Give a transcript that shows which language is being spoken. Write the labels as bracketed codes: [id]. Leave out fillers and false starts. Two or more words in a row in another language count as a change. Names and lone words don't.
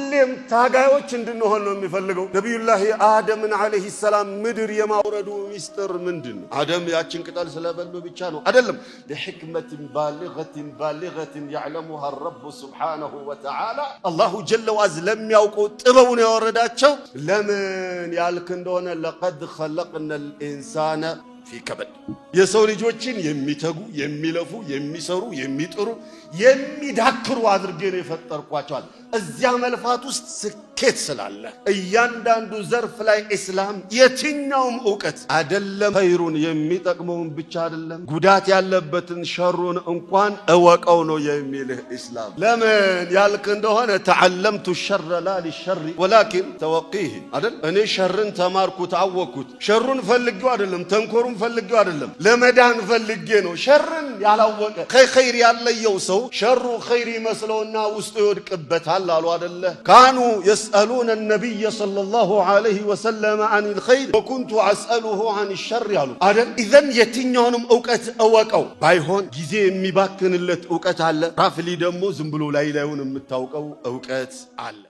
[am] ሁሌም ታጋዮች እንድንሆን ነው የሚፈልገው። ነብዩላህ አደምን [ar] عليه السلام [am] ምድር የማውረዱ ሚስጥር ምንድነው? አደም ያችን ቅጠል ስለበሉ ብቻ ነው አይደለም። [ar] لحكمة بالغة يعلمها الرب سبحانه وتعالى الله جل وعز [am] ለሚያውቀው ጥበቡን ያወረዳቸው ለምን ያልክ እንደሆነ [ar] لقد خلقنا الانسان في كبد [am] የሰው ልጆችን የሚተጉ የሚለፉ የሚሰሩ የሚጥሩ የሚዳክሩ አድርጌ ነው የፈጠርኳቸው። እዚያ መልፋት ውስጥ ስኬት ስላለ እያንዳንዱ ዘርፍ ላይ እስላም የትኛውም ዕውቀት አይደለም ኸይሩን የሚጠቅመውን ብቻ አይደለም ጉዳት ያለበትን ሸሩን እንኳን እወቀው ነው የሚልህ እስላም። ለምን ያልክ እንደሆነ [ar] تعلمت الشر لا للشر ولكن توقيه [am] አይደል? እኔ ሸርን ተማርኩት አወኩት። ሸሩን ፈልጌው አይደለም ተንኮሩን ፈልጌው አይደለም ለመዳን ፈልጌ ነው። ሸርን ያላወቀ ኸይር ያለየው ሰው ሸሩ ኸይር ይመስለውና ውስጡ ይወድቅበታል አሉ አይደለ? [ar] كانوا يسألون النبي صلى الله عليه وسلم عن الخير وكنت أسأله عن الشر [am] ያሉ አይደል? ኢዘን የትኛውንም ዕውቀት እወቀው። ባይሆን ጊዜ የሚባክንለት ዕውቀት አለ። ራፍሊ ደግሞ ዝም ብሎ ላይላዩን የምታውቀው ዕውቀት አለ።